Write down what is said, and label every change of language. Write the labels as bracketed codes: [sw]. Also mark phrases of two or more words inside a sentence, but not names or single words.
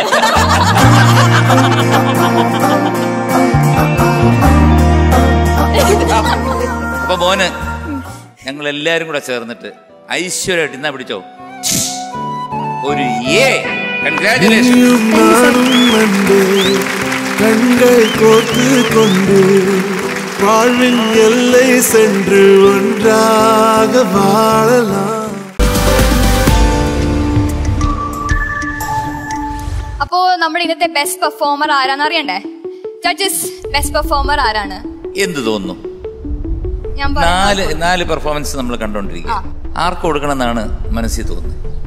[ml] അപ്പൊ മോന് ഞങ്ങൾ എല്ലാരും കൂടെ ചേർന്നിട്ട് ഐശ്വര്യമായിട്ട് ഇന്നാ പിടിച്ചോ ഒരു എ. കൺഗ്രാറ്റുലേഷൻ. [ta] கண்கள் கோத்து கொண்டு வாழ்வின் எல்லை சென்று ஒன்றாக வாழலாம். [ml] അപ്പോ നമ്മുടെ ഇന്നത്തെ ബെസ്റ്റ് പെർഫോമർ ആരാന്ന് അറിയണ്ടേ? ജഡ്ജസ്, ബെസ്റ്റ് പെർഫോമർ ആരാണ്? എന്ത് തോന്നുന്നു? നാല് പെർഫോമൻസ് നമ്മൾ കണ്ടോണ്ടിരിക്കുക. ആർക്ക് കൊടുക്കണം എന്നാണ് മനസ്സിൽ തോന്നുന്നത്?